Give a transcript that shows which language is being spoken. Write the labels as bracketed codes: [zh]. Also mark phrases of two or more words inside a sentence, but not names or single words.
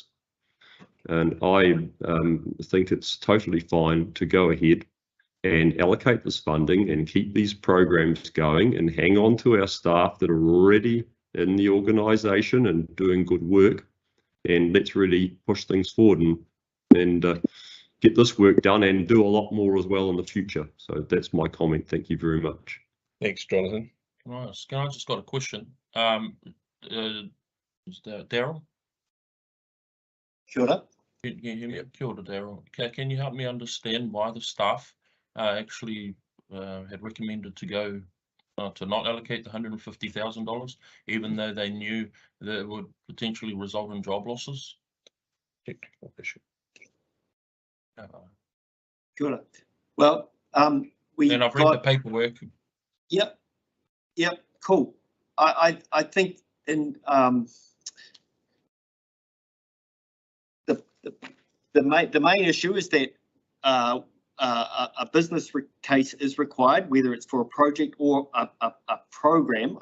[en] And I think it's totally fine to go ahead and allocate this funding and keep these programs going and hang on to our staff that are already in the organisation and doing good work. And let's really push things forward and get this work done and do a lot more as well in the future. So that's my comment. Thank you very much. Thanks, Jonathan. Can I just got a question? Is that Daryl? [mi] Kia ora. [en] Can you hear me? [mi] Kia ora, [en] Daryl. Can you help me understand why the staff actually had recommended to go to not allocate the $150,000, even though they knew that it would potentially result in job losses? Technical issue. [mi] Kia ora. [en] Well, and I've read the paperwork. Yep, cool. I think in the main issue is that a business case is required, whether it's for a project or a program.